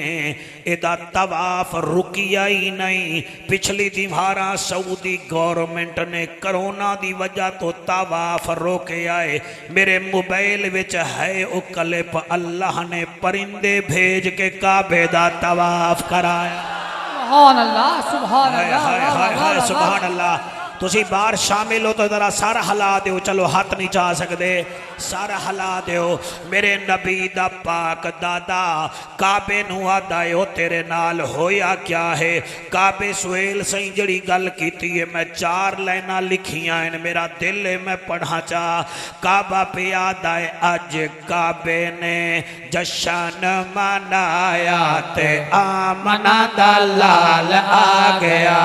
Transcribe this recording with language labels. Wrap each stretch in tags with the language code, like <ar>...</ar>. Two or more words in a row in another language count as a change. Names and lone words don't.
<pa>ایدا طواف رکیا ہی نہیں. پچھلی دیوارا سعودی گورنمنٹ نے کرونا دی وجہ تو طواف روکے آئے. میرے موبائل وچ ہے وہ کلپ، اللہ نے پرندے بھیج کے کعبے دا طواف کرایا.</pa> <ar>سبحان الله، سبحان الله, سبحان الله.</ar> <pa>تسی باہر شامل ہو تو ذرا سر ہلا دو. چلو ہاتھ نہیں جا سکتے, سر ہلا دو. میرے نبی دا پاک دادا کعبے نوں آدا ہے او تیرے نال ہویا کیا ہے. کعبے سہیل صحیح جڑی گل کیتی ہے میں 4 لائناں لکھیاں ہیں، میرا دل ہے میں پڑھا چا. کعبہ پے آدا ہے اج کعبے نے جشن منایا تے آمنہ دا لال آ گیا.</pa>